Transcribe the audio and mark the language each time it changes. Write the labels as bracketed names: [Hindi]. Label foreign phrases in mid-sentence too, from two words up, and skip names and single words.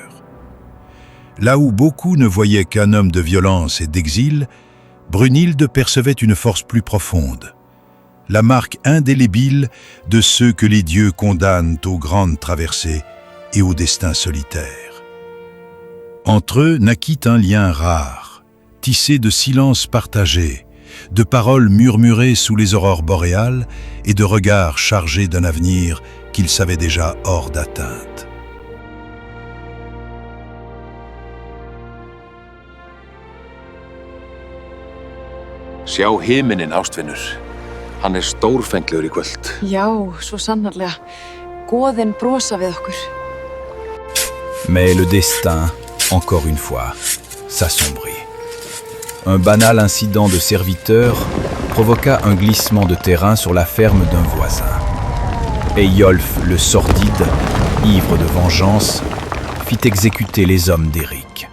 [French] Là où beaucoup ne voyaient qu'un homme de violence et d'exil, Brunhilde percevait une force plus profonde, la marque indélébile de ceux que les dieux condamnent aux grandes traversées et au destin solitaire. Entre eux naquit un lien rare, tissé de silences partagés, de paroles murmurées sous les aurores boréales et de regards chargés d'un avenir qu'ils savaient déjà hors d'atteinte. [Icelandic] Sjá himinin, ástvinur. Hann stórfenglegur í kvöld. Já, svo sannarlega. Goðin brosa við okkur. [French] Mais le destin, encore une fois, s'assombrit. Un banal incident de serviteur provoqua un glissement de terrain sur la ferme d'un voisin. Eyjolf le sordide, ivre de vengeance, fit exécuter les hommes d'Éric.